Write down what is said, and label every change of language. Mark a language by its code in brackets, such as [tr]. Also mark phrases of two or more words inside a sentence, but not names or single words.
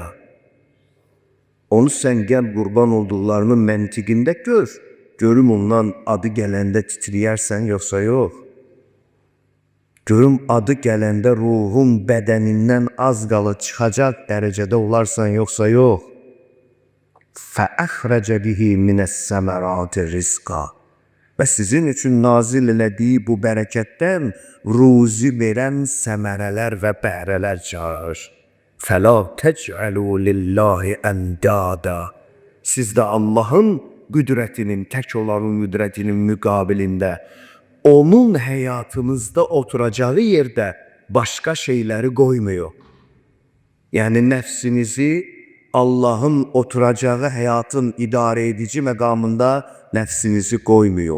[az] Onu sən gəl qurban olduqlarının məntiqində gör. Görüm ondan adı gələndə titriyərsən yoxsa yox. Görüm adı gələndə ruhun bədənindən az qalı çıxacaq dərəcədə olarsan yoxsa yox. [ar] فَأَخْرَجَ بِهِ مِنَ السَّمَرَاتِ رِزْقًا. [az] Və sizin üçün nazil elədiyi bu bərəkətdən ruzi verən səmərələr və bəhrələr çağırır. [ar] فَلَا تَجْعَلُوا لِلَّهِ أَنْدَادًا. [az] Siz də Allahın qüdrətinin, tək olanın qüdrətinin müqabilində onun həyatınızda oturacağı yerdə başqa şeyləri qoymuyor. Yəni nəfsinizi Allahın oturacağı həyatın idarə edici məqamında nəfsinizi qoymuyor.